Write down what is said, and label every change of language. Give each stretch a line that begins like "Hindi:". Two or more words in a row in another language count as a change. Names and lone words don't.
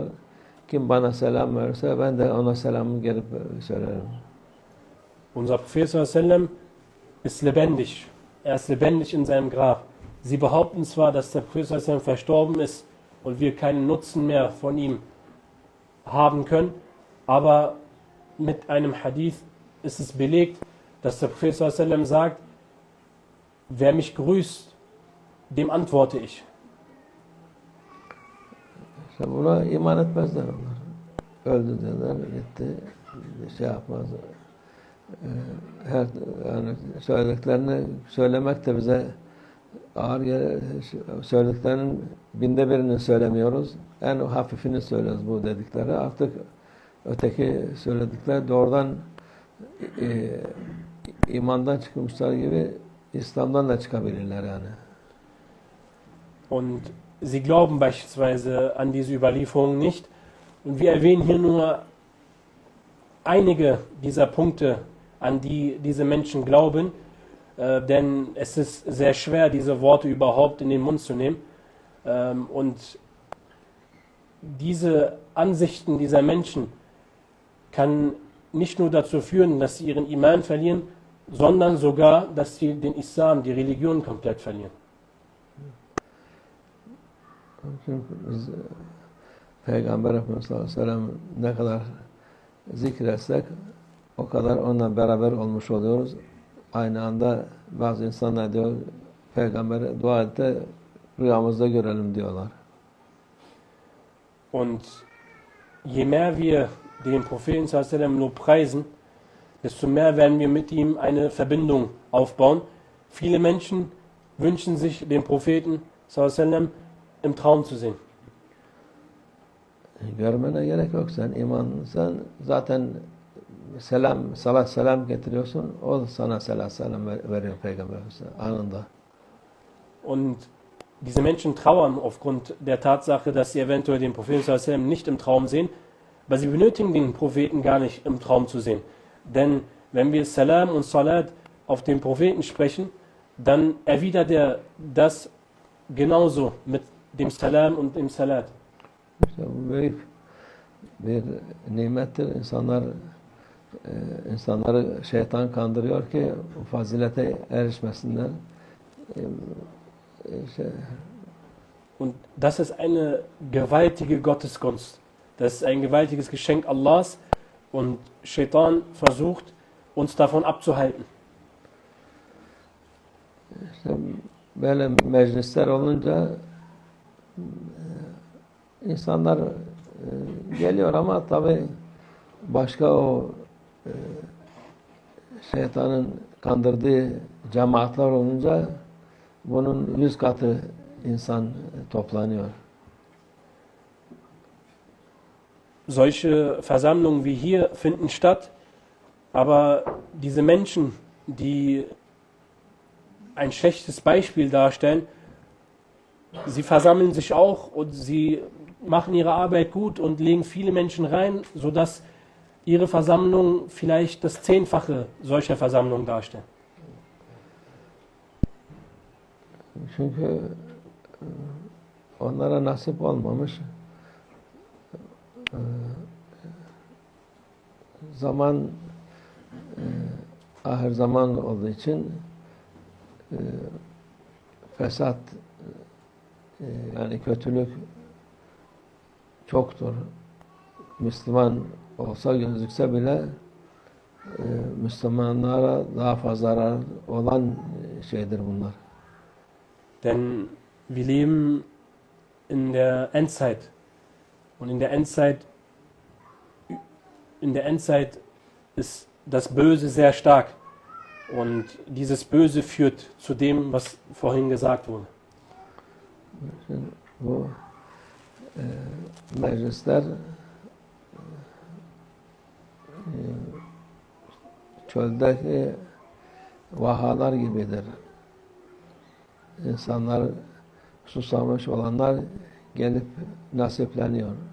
Turkish: Kim bana selam verirse ben de ona selamı gelip söylerim.
German: Unser Prophet
Arabic: صلى الله عليه وسلم
German: ist lebendig. Er ist lebendig in seinem Grab. Sie behaupten zwar, dass der Prophet
Arabic: صلى الله عليه وسلم
German: verstorben ist und wir keinen Nutzen mehr von ihm haben können, aber mit einem Hadith ist es belegt, dass der Prophet
Arabic: صلى الله عليه وسلم
German: sagt, wer mich grüßt, dem antworte ich.
Turkish: İşte buna iman etmezler onlar. Öldü derler, gitti, şey yapmaz. Yani söylediklerini söylemek de bize ağır gelir. Söylediklerinin binde birini söylemiyoruz. En hafifini söylüyoruz bu dedikleri. Artık öteki söyledikleri doğrudan imandan çıkmışlar gibi İslam'dan da çıkabilirler yani.
German: Und sie glauben beispielsweise an diese Überlieferung nicht. Und wir erwähnen hier nur einige dieser Punkte, an die diese Menschen glauben, denn es ist sehr schwer, diese Worte überhaupt in den Mund zu nehmen. Und diese Ansichten dieser Menschen kann nicht nur dazu führen, dass sie ihren Iman verlieren, sondern sogar, dass sie den Islam, die Religion komplett verlieren.
Turkish: Çünkü biz Peygamber Efendimiz
Arabic: صلى الله عليه وسلم
Turkish: ne kadar zikretsek o kadar onunla beraber olmuş oluyoruz. Aynı anda bazı insanlar diyor Peygamber'e dua et de rüyamızda görelim diyorlar.
German: Und je mehr wir den Propheten
Arabic: صلى الله عليه وسلم
German: nur preisen, desto mehr werden wir mit ihm eine Verbindung aufbauen. Viele Menschen wünschen sich den Propheten
Arabic: صلى الله عليه وسلم
German: im Traum zu sehen.
Turkish: Görmene gerek yok. Sen imansan zaten salat selam getiriyorsun. O sana salat selam veriyor Peygamber anında.
German: Und diese Menschen trauern aufgrund der Tatsache, dass sie eventuell den Propheten
Arabic: صلى الله عليه وسلم
German: nicht im Traum sehen, aber sie benötigen den Propheten gar nicht im Traum zu sehen. Denn wenn wir Salam und Salat auf den Propheten sprechen, dann erwidert er das genauso mit dem Salam und dem Salat.
Turkish: İşte bu büyük bir nimettir. İnsanları şeytan kandırıyor ki fazilete erişmesinler.
German: Und das ist eine gewaltige Gottesgunst. Das ist ein gewaltiges Geschenk Allahs und Shaitan versucht, uns davon abzuhalten.
Turkish: İşte böyle meclisler olunca insanlar geliyor ama tabii başka o şeytanın kandırdığı cemaatler olunca bunun 100 katı insan toplanıyor.
German: Solche Versammlungen wie hier finden statt, aber diese Menschen, die ein schlechtes Beispiel darstellen, sie versammeln sich auch und sie machen ihre Arbeit gut und legen viele Menschen rein, sodass ihre Versammlungen vielleicht das 10-fache solcher Versammlungen darstellen.
Turkish: Çünkü onlara nasip olmamış. Zaman ahir zaman olduğu için fesat yani kötülük çoktur. Müslüman olsa gözükse bile Müslümanlara daha fazla zarar olan şeydir bunlar.
German: Denn wir leben in der Endzeit. Und in der Endzeit ist das Böse sehr stark. Und dieses Böse führt zu dem, was vorhin gesagt wurde.
Turkish: Bu meclisler çöldeki vahalar gibidir. İnsanlar susamış olanlar gelip nasipleniyor.